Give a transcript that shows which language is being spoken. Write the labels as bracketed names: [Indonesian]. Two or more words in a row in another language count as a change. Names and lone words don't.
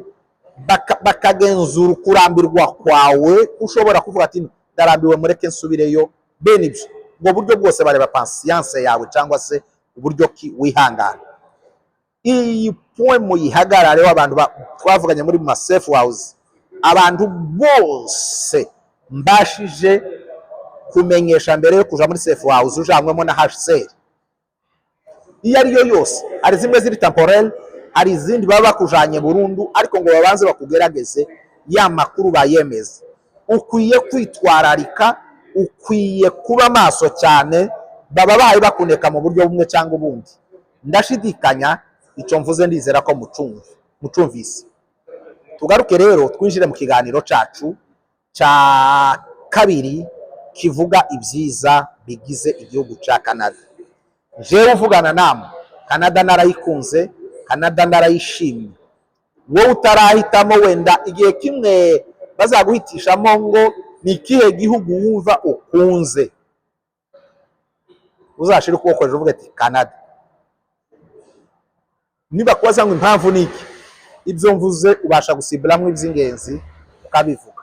[Rundi] bakagenzura kurambirwa kwawe, ushobora kuvuga ati ndarambiwe mureke nsubireyo, bene ibyo ngo buryo bwose bareba patience yawe cyangwa se uburyo ki wihangana. Iyi point muyihagarare abantu twavuganye muri ma [English] safe house, [Rundi] abantu bose mbashije kumenyesha mbere yo kuja muri [English] safe house [Rundi] ujamwemo na HCR iyo ariyo yose, ari zimwe ziri temporel, hari izindi baba bakujanye burundu, ariko ngo babanze bakugerageze ya makuru bayemeza. Ukwiye kwitwararika, ukwiye kuba maso cyane, baba bahaye bakuneka mu buryo bumwe cyangwa ubundi. Ndashidikanya icyo mvuze, ndizera ko mucumvise. Tugaruke rero twinjire mu kiganiro cacu ca kabiri kivuga ibyiza bigize igihugu ca Canada. Jewe uvugana namwe, Canada narayikunze, Canada narayishimye. Wowe utarahitamo, wenda igihe kimwe bazaguhitishamo ngo ni ikihe gihugu wumva ukunze, uzashira ukuboko hejuru uvuga ati Canada. Niba kubaza ngo impamvu niki, ibyo mvuze ubasha gusibiramwo iby'ingenzi ukabivuga.